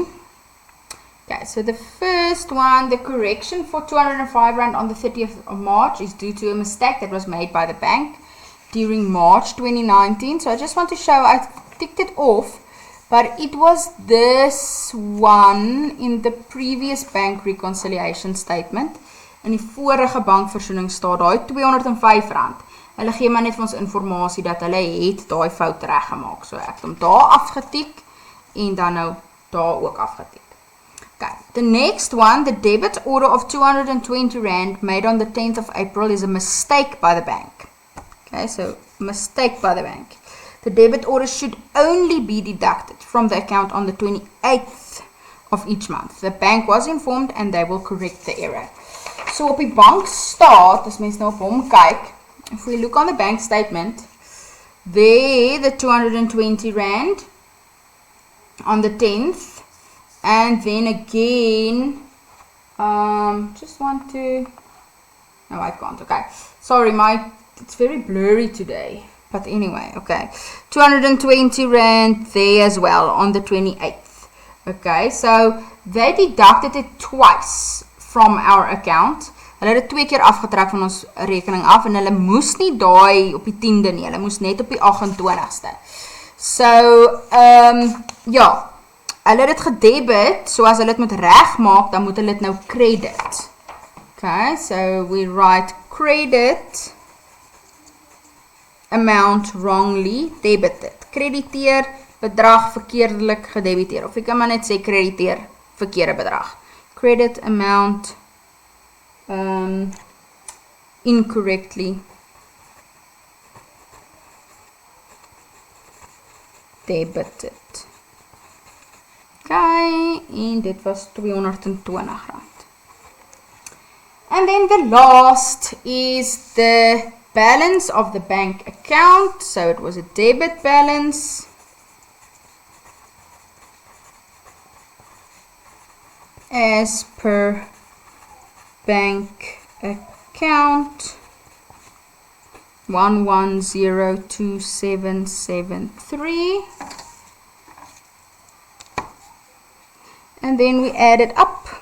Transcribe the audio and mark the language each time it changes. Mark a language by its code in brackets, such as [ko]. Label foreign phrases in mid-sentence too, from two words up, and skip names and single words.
[en] Okay, so the first one, the correction for 205 Rand on the 30th of March is due to a mistake that was made by the bank during March 2019. So I just want to show, I ticked it off, but it was this one in the previous bank reconciliation statement. [af] In die vorige bankversoeningsstaat, daai 205 Rand. Hulle gee maar net vir ons informasie dat hulle het daai fout reggemaak. So ek het hom daar afgetik en dan nou daar ook afgetik. [en] Okay, the next one, the debit order of 220 Rand made on the 10th of April is a mistake by the bank. Okay, so mistake by the bank. The debit order should only be deducted from the account on the 28th of each month. The bank was informed and they will correct the error. [af] So op die bankstaat, as mens nou op hom kyk, [en] if we look on the bank statement, there the 220 Rand on the 10th, and then again, just want to, no I can't, okay, sorry, it's very blurry today, but anyway, okay, 220 Rand there as well on the 28th, okay, so they deducted it twice from our account. [af] Hulle het 2 keer afgetrek van ons rekening af en hulle moes nie daai op die 10de nie, hulle moes net op die 28ste. So, ja, hulle het gedebit, so as hulle het moet regmaak, dan moet hulle het nou credit. [en] Okay, so we write credit amount wrongly debited. [af] Crediteer, bedrag verkeerdelik gedebiteer, of ek kan maar net sê crediteer, verkeerde bedrag. [en] Credit amount incorrectly debited. [af] Okay, en dit was 220 Rand. [en] And then the last is the balance of the bank account. So it was a debit balance. as per bank account 11027773, and then we add it up.